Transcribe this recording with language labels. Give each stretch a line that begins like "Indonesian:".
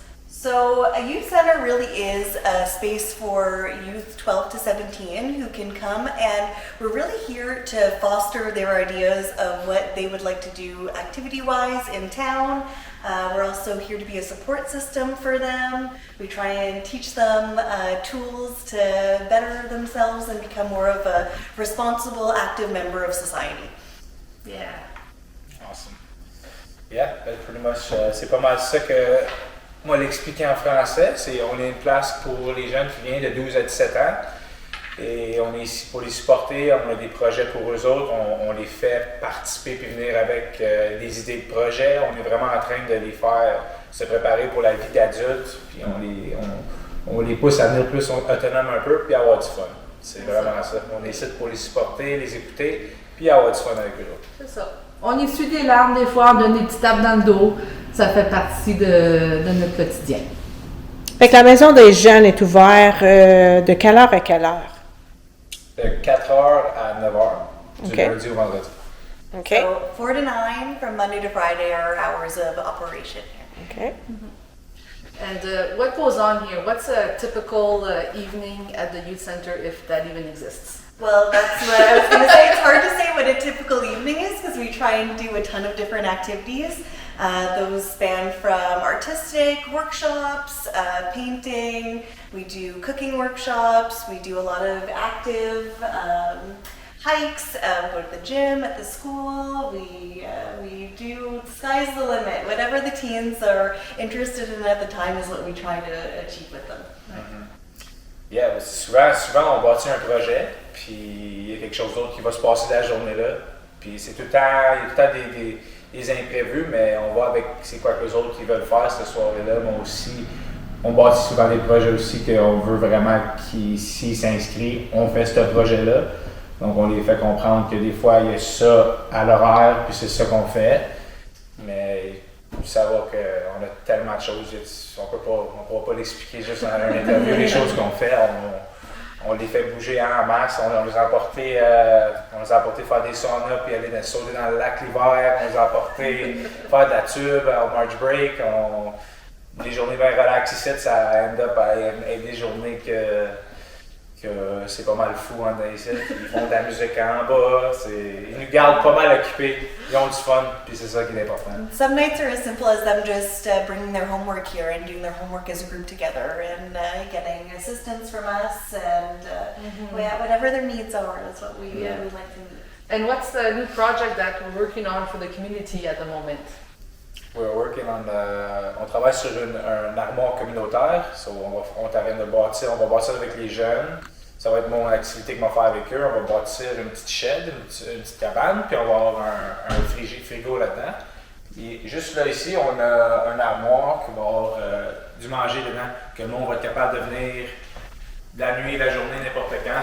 English: So a youth center really is a space for youth 12 to 17 who can come, and we're really here to foster their ideas of what they would like to do activity-wise in town. We're also here to be a support system for them. We try and teach them tools to better themselves and become more of a responsible, active member of society. Yeah. Awesome. Yeah, pretty much,
French: c'est pas mal ça que moi l'expliquer en français. On est une place pour les jeunes qui viennent de 12 à 17 ans et on est ici pour les supporter. On a des projets pour eux autres. On les fait participer puis venir avec des idées de projets. On est vraiment en train de les faire se préparer pour la vie d'adulte. Puis on les pousse à devenir plus autonomes un peu puis avoir du fun. C'est vraiment ça. On est ici pour les supporter, les écouter puis avoir du fun avec eux autres. C'est ça. On essuie des larmes des fois, on donne des petites tapes dans le dos. Ça fait partie de notre quotidien. Fait que la Maison des Jeunes est ouverte de quelle heure à quelle heure? De 4h à 9h, du lundi au vendredi. Okay.
English: So 4 to 9 from Monday to Friday are our hours of operation here. Okay. Mm-hmm. And what goes on here? What's a typical evening at the youth center, if that even exists? Well, that's what I was going to say. It's hard to say what a typical evening is because we try and do a ton of different activities. Those span from artistic workshops, painting, we do cooking workshops, we do a lot of active hikes, go to the gym at the school, we do, the sky's the limit. Whatever the teens are interested in at the time is what we try to achieve with them. Mm-hmm.
French: Yeah, souvent, on bâtit un projet, puis il y a quelque chose d'autre qui va se passer la journée-là. Puis c'est tout le temps, il y a tout le temps des imprévus, mais on voit avec c'est quoi que les autres ils veulent faire cette soirée-là. Mais aussi, on bâtit souvent des projets aussi qu'on veut vraiment qu'ils, s'ils s'inscrivent, on fait ce projet-là. Donc on les fait comprendre que des fois, il y a ça à l'horaire, puis c'est ça qu'on fait. Mais il faut savoir qu'on a tellement de choses, on ne pourra pas l'expliquer juste dans une interview, les choses qu'on fait. On les fait bouger en masse, on les a emportés faire des saunas puis aller sauter dans le lac l'hiver, on les a emportés faire de la tube au March Break. Les journées bien relax ici, ça end up à être des journées que c'est pas mal fou en ici. Ils font de la musique en bas, ils nous gardent pas mal occupés, ils ont du fun, puis c'est ça qui est important.
English: Some nights are as simple as them just bringing their homework here and doing their homework as a group together and getting assistance from us and whatever their needs are is what we would like to meet. And what's the new project that we're working on for the community at the moment? We're working on
French: on travaille sur un armoire communautaire. So on va bâtir avec les jeunes. Ça va être mon activité que je vais faire avec eux. On va bâtir une petite shed, une petite cabane, puis on va avoir un frigo là-dedans. Et juste là ici, on a un armoire qui va avoir du manger dedans, que le monde va être capable de venir la nuit, la journée, n'importe quand.